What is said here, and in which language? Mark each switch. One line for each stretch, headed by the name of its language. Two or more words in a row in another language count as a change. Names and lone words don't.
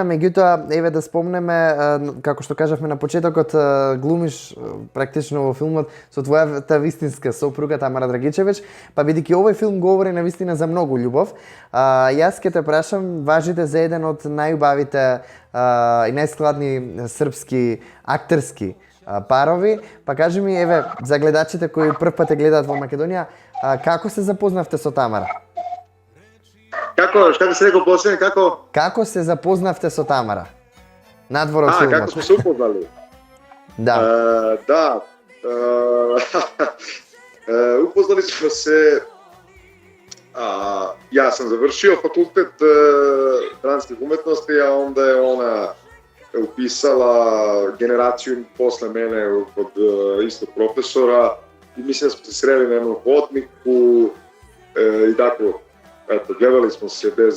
Macedonian: Меѓутоа, еве да спомнеме, како што кажавме на почетокот, глумиш практично во филмот со твојата вистинска сопруга Тамара Драгичевиќ, па бидејќи овој филм говори навистина за многу љубов, јас ќе те прашам, важите за еден од најубавите и најскладни српски актерски парови, па кажи ми, еве, за гледачите кои прв пат те гледаат во Македонија, како се запознавте со Тамара? Како? Што се рекол последно? Како? Како се запознавте со Тамара? Надвор од филмот.
Serbian: Како сме се упознали? Да. Upoznali smo se, ja sam završio fakultet dramskih umetnosti, a onda je ona upisala generaciju posle mene kod istog profesora i mislim da smo se sreli na jednom hodniku i tako, eto, gledali smo se